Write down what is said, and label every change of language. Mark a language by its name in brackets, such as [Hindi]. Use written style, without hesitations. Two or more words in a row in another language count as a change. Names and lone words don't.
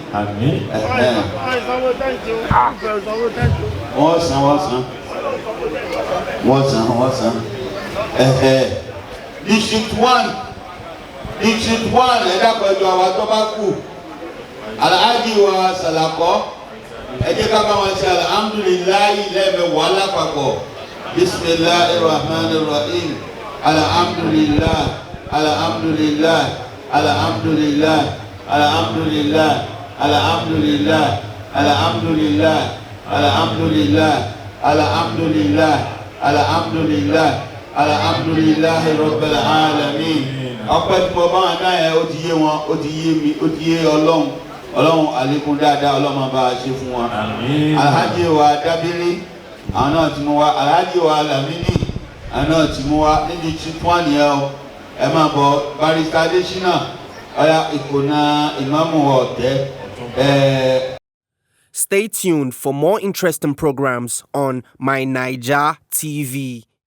[Yoruba] wọ́n san district 1 ẹ̀dá pẹ̀lú àwọn tó bá kù Alhaji wa Salako ẹ jẹ́ ká bá wọn ṣe alhamdulillahi lẹ́ẹ̀mẹ̀wàá lápapọ̀ [Arabic] بسم الله الرحمن الرحيم الحمد لله الحمد لله الحمد لله الحمد لله الحمد لله الحمد لله الحمد لله الحمد لله الحمد لله الحمد لله الحمد لله رب العالمين. [Yoruba] ọpẹ́ tí mo bá wọn náà yẹ ó ti yé wọn ó ti yé mi ó ti yé ọlọ́run àlékún dáadáa ọlọ́run bá a ṣe fún wọn. Alhaji wa Dábírí àwọn náà ti mú wa Alhaji wa Lamini àwọn náà ti mú wa níbi tí wọ́n nìyẹn o ẹ máa bọ̀ Barrister Adesina ọ̀yà ìkòná ìmáàmù ọ̀tẹ́. [English] Stay tuned for more interesting programs on My Naija TV.